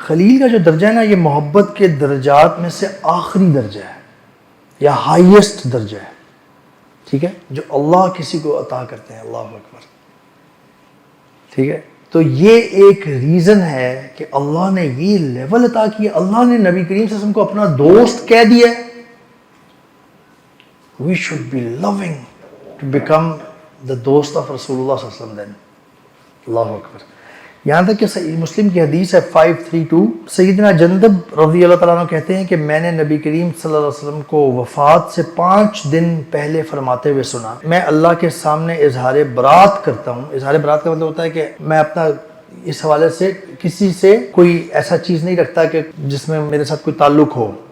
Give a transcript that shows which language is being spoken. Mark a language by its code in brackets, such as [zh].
[ur] خلیل کا جو درجہ ہے نا، یہ محبت کے درجات میں سے آخری درجہ ہے یا ہائیسٹ درجہ ہے. ٹھیک ہے، جو اللہ کسی کو عطا کرتے ہیں. اللہ اکبر. ٹھیک ہے، تو یہ ایک ریزن ہے کہ اللہ نے یہ لیول عطا کیا. اللہ نے نبی کریم صلی اللہ علیہ وسلم کو اپنا دوست کہہ دیا. [en] We should be loving to become the dost of Rasul Allah صلی اللہ علیہ وسلم then. [ur] اللہ اکبر. یہاں تک کہ صحیح مسلم کی حدیث ہے 532، سیدنا جندب رضی اللہ تعالیٰ عنہ کہتے ہیں کہ میں نے نبی کریم صلی اللہ علیہ وسلم کو وفات سے 5 دن پہلے فرماتے ہوئے سنا، میں اللہ کے سامنے اظہار برات کرتا ہوں. اظہار برات کا مطلب ہوتا ہے کہ میں اپنا اس حوالے سے کسی سے کوئی ایسا چیز نہیں رکھتا کہ جس میں میرے ساتھ کوئی تعلق ہو.